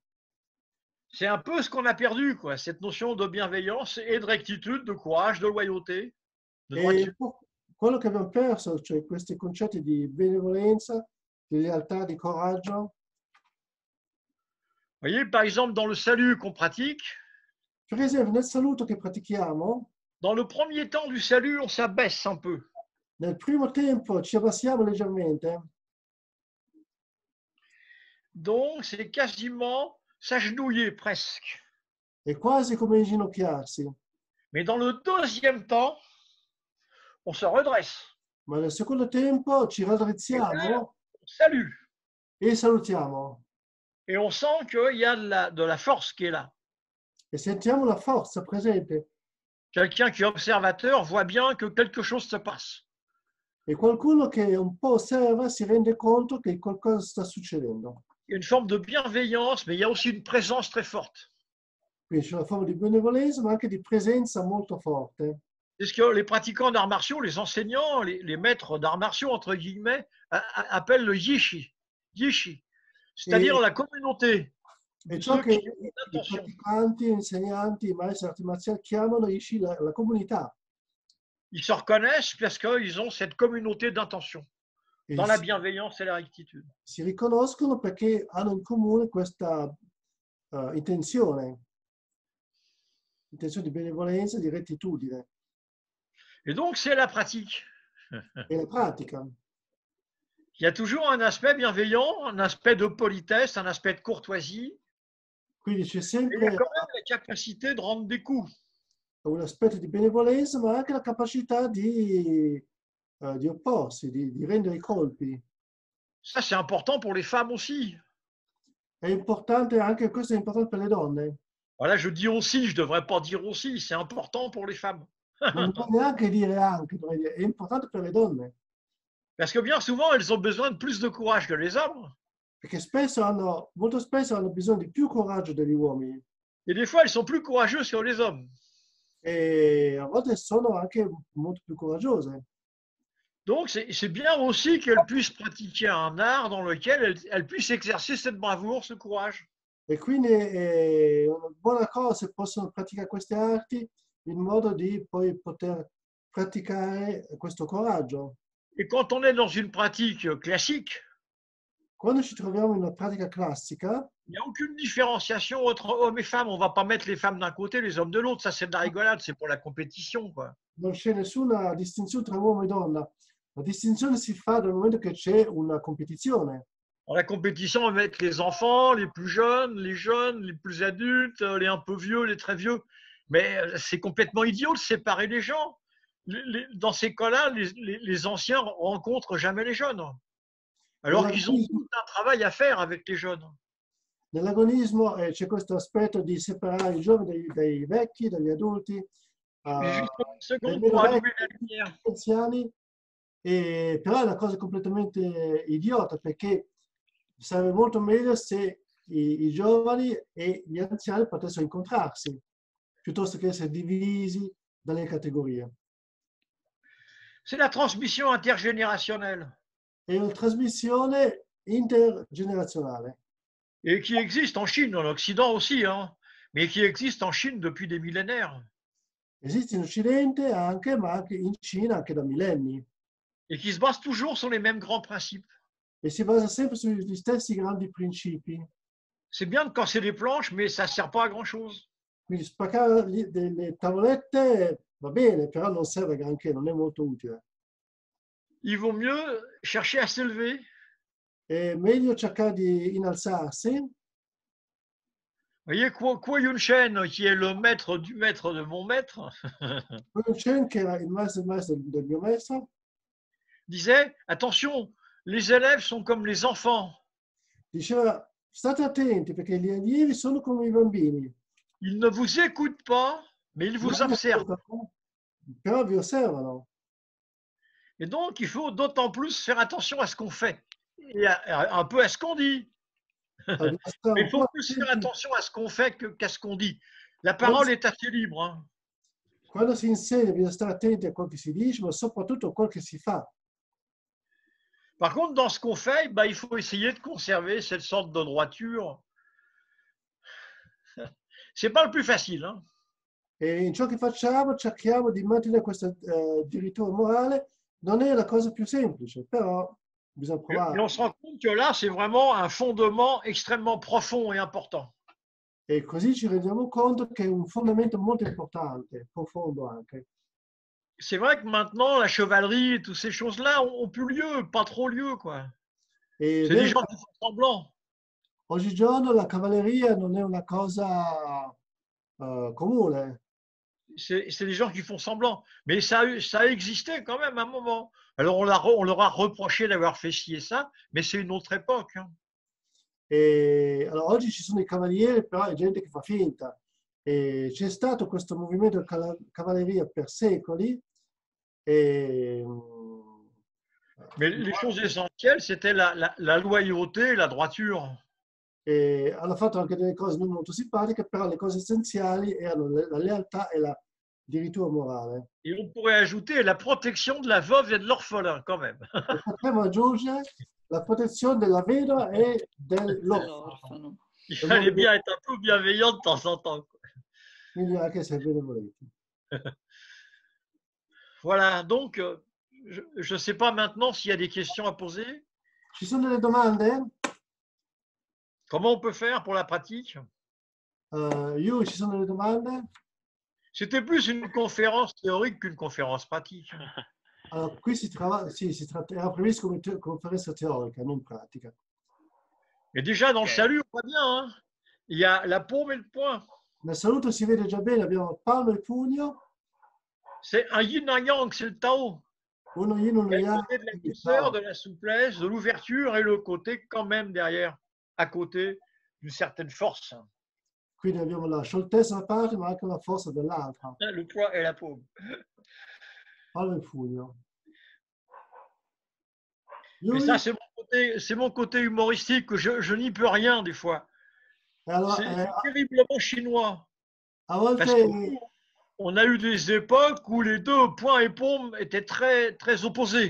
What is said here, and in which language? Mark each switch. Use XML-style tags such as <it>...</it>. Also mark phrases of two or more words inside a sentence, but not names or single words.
<fr>C'est un peu ce qu'on a perdu, quoi, cette notion de bienveillance et de rectitude, de courage, de loyauté, de droiture.</fr> <it>E quello che abbiamo perso, cioè questi concetti di benevolenza, di lealtà, di coraggio.</it> <fr>Vous voyez, par exemple, dans le salut qu'on pratique,</fr> <it>Per esempio, nel saluto che pratichiamo,</it> <fr>dans le premier temps du salut, on s'abaisse un peu.</fr> <it>nel primo tempo ci abbassiamo leggermente,</it> <fr>Donc, c'est quasiment s'agenouiller presque.</fr> <it>è quasi come inginocchiarsi,</it> <fr>Mais dans le deuxième temps, on se redresse.</fr> <it>ma nel secondo tempo ci</it> <fr>Et là,</fr> <it>raddrizziamo</it> <fr>on salue.</fr> <it>e salutiamo</it> <fr>Et on sent qu'il y a de la force qui est là.</fr> <it>e sentiamo la forza presente</it> <fr>Quelqu'un qui est observateur voit bien que quelque chose se passe.</fr> <it>e qualcuno che un po' osserva si rende conto che qualcosa sta succedendo.</it> <fr>Il y a une forme de bienveillance, mais il y a aussi une présence très forte.</fr> <it>Quindi c'è una forma di benevolenza, ma anche di presenza molto forte.</it> <fr>C'est ce que les pratiquants d'arts martiaux, les enseignants, les maîtres d'arts martiaux, entre guillemets, appellent le yishi. Yishi, c'est-à-dire</fr> <it>E,</it> <fr>la communauté</fr> <it>e</it> <fr>de</fr> <it>ciò</it> <fr>ceux</fr> <it>che</it> <fr>qui ont une</fr> <it>i</it> <fr>intention.</fr> <it>praticanti, gli insegnanti, i maestri arti marziali chiamano Ishi la comunità.</it> <fr>Ils se reconnaissent parce qu'ils ont cette communauté d'intention,</fr> <it>E</it> <fr>dans la bienveillance et la rectitude.</fr> <it>si riconoscono perché hanno in comune questa intenzione di benevolenza, di rettitudine</it> <fr>Et donc, c'est la pratique.</fr> <it>e la pratica.</it> <fr>Il y a toujours un aspect bienveillant, un aspect de politesse, un aspect de courtoisie,</fr> <it>Quindi c'è</it> <fr>et il y a</fr> <it>sempre</it> <fr>quand même la capacité de rendre des coups.</fr> <it>un aspetto di benevolenza, ma anche la capacità di opporsi, di rendere i colpi.</it> <fr>Ça, c'est important pour les femmes aussi.</fr> <it>È importante, anche questo è importante per le donne.</it> <fr>Voilà, je dis aussi, je ne devrais pas dire aussi, c'est important pour les femmes.</fr> <it>Non può neanche dire anche, dovrei dire, è importante per le donne,</it> <fr>Parce que bien souvent, elles ont besoin de plus de courage que les hommes.</fr> <it>perché molto spesso hanno bisogno di più coraggio degli uomini</it> <fr>Et des fois, elles sont plus courageuses que les hommes.</fr> <it>e a volte sono anche molto più coraggiose.</it> <fr>Donc, c'est bien aussi qu'elles puissent pratiquer un art dans lequel elles puissent exercer cette bravoure, ce courage.</fr> <it>E quindi è una buona cosa se possono praticare queste arti in modo di poi poter praticare questo coraggio.</it> <fr>Et quand on est dans une pratique classique,</fr> <it>Quando ci troviamo in una pratica classica,</it> <fr>il n'y a aucune différenciation entre hommes et femmes. On ne va pas mettre les femmes d'un côté, les hommes de l'autre. Ça, c'est de la rigolade, c'est pour la compétition, quoi.</fr> <it>non c'è nessuna distinzione tra uomo e donna. La distinzione si fa dal momento che c'è una competizione.</it> <fr>Dans la compétition, on va mettre les enfants, les plus jeunes, les plus adultes, les un peu vieux, les très vieux. Mais c'est complètement idiot de séparer les gens. Dans ces cas-là, les anciens rencontrent jamais les jeunes. Alors qu'ils ont</fr> <it>Nell'agonismo,</it> <fr>tout un travail à faire avec les jeunes.</fr> <it>nell'agonismo, c'è questo aspetto di separare i giovani dai vecchi, dagli adulti,</it> <fr>Mais juste une</fr> <it>dai</it> <fr>seconde</fr> <it>meno</it> <fr>pour</fr> <it>vecchi,</it> <fr>allumer la lumière.</fr> <it>dagli anziani, però è una cosa completamente idiota perché sarebbe molto meglio se i giovani e gli anziani potessero incontrarsi piuttosto che essere divisi dalle categorie.</it> <fr>C'est la transmission intergénérationnelle</fr> <it>È una trasmissione intergenerazionale</it> <fr>et qui existe en Chine, en Occident aussi, hein, mais qui existe en Chine depuis des millénaires.</fr> <it>esiste in Occidente anche, ma anche in Cina anche da millenni.</it> <fr>et qui se base toujours sur les mêmes grands principes.</fr> <it>e si basa sempre sugli stessi grandi principi.</it> <fr>C'est bien de casser des planches, mais ça ne sert pas à grand-chose.</fr> <it>Quindi spaccare delle tavolette va bene, però non serve granché, non è molto utile.</it> <fr>Il vaut mieux chercher à s'élever.</fr> <it>È meglio cercare di innalzarsi.</it> <fr>Vous voyez, Kuo Yun-shen, qui est le maître du maître de mon maître,</fr> <it>Quello Chen, che era il maestro del mio maestro,</it> <fr>disait, attention, les élèves sont comme les enfants.</fr> <it>diceva state attenti perché gli allievi sono come i bambini.</it> <fr>Ils ne vous écoutent pas, mais ils vous observent.</fr> <it>Però vi osservano.</it> <fr>Et donc, il faut d'autant plus faire attention à ce qu'on fait et un peu à ce qu'on dit. Mais il faut plus faire attention à ce qu'on fait qu'à ce qu'on dit. La parole est assez libre. Hein.</fr> <it>Quando si insegna bisogna stare attenti a quel che si dice, ma soprattutto a quel che si fa.</it> <fr>Par contre, dans ce qu'on fait, bah, il faut essayer de conserver cette sorte de droiture. C'est pas le plus facile. Hein.</fr> <it>E in ciò che facciamo cerchiamo di mantenere questo diritto morale. Non è la cosa più semplice, però bisogna provare.</it> <fr>Et on se rend compte que là, c'est vraiment un fondement extrêmement profond et important.</fr> <it>E così ci rendiamo conto che è un fondamento molto importante, profondo anche.</it> <fr>C'est vrai que maintenant, la chevalerie et toutes ces choses-là ont plus lieu, pas trop lieu, quoi. C'est des gens qui font semblant.</fr> <it>Oggigiorno la cavalleria non è una cosa comune.</it> <fr>C'est des gens qui font semblant. Mais ça a existé quand même à un moment. Alors, on leur a reproché d'avoir fait ci et ça, mais c'est une autre époque. Hein.</fr> <it>E, allora, oggi ci sono i cavalieri, però è gente che fa finta. E c'è stato questo movimento di cavalleria per secoli. E,</it> <fr>mais les choses essentielles, c'était la loyauté et la droiture.</fr> <it>E hanno fatto anche delle cose non molto simpatiche, però le cose essenziali erano la lealtà e la dirittura morale.</it> <fr>Et on pourrait ajouter la protection de la veuve et de l'orphelin, quand même.</fr> <it>E potremmo aggiungere la protezione della vedova e dell'orfano.</it> <fr>Il fallait bien être un peu bienveillant de temps en temps.</fr> <it>Quindi anche se benevolenti.</it> <fr>Voilà, donc je ne sais pas maintenant s'il y a des questions à poser.</fr> <it>Ci sono delle domande?</it> <fr>Comment on peut faire pour la pratique?</fr> <it>Ci sono delle domande?</it> <fr>C'était plus une conférence théorique qu'une conférence pratique.</fr> <it>Allora, qui era previsto come conferenza teorica, non pratica.</it> <fr>Et déjà, dans le salut, on voit bien, hein? Il y a la paume et le poing.</fr> <it>Nel saluto si vede già bene, abbiamo il palmo e il pugno.</it> <fr>C'est un yin un yang, c'est le Tao.</fr> <it>Uno yin, uno</it> <fr>Il y a le</fr> <it>yang.</it> <fr>côté de la douceur, de la souplesse, de l'ouverture et le côté quand même derrière, à côté d'une certaine force.</fr> <it>Quindi abbiamo la scioltezza da una parte, ma anche la forza dall'altra.</it> <fr>Le poing et la paume.</fr> <it>Palmo e pugno.</it> <fr>Mais ça, c'est mon côté humoristique, que je n'y peux rien des fois.</fr> <it>Allora,</it> <fr>c'est terriblement chinois.</fr> <it>A volte</it> <fr>Parce qu'on a eu des époques où les deux, poing et paume, étaient très, très opposés.</fr>